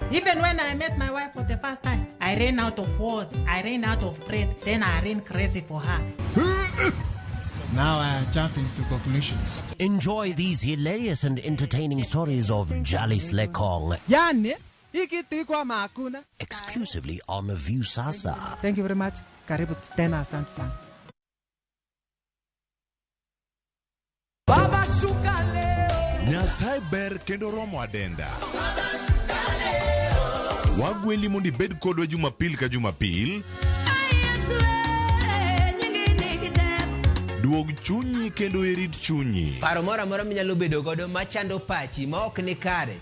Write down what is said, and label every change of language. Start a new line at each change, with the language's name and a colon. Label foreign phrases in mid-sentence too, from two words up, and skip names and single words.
English: Even when I met my wife for the first time, I ran out of words, I ran out of breath, then I ran crazy for her. Now I jump into conclusions. Enjoy these hilarious and entertaining stories of Jalis Lekong.
Swahili: Yani, ikitikwa makuna.
English: Exclusively on View Sasa. Thank you very much.
Swahili: Karibu tena, asante sana. Baba shuka leo.
Luo (Kenya and Tanzania): Nyasai ber kendo romo adenda. Wagweli mundi bed kodwa Jumapil ka Jumapil. Duog chunyi kendo erit chunyi. Paro mora mora minyalo bedo godo machando pachi ma ok ni kare.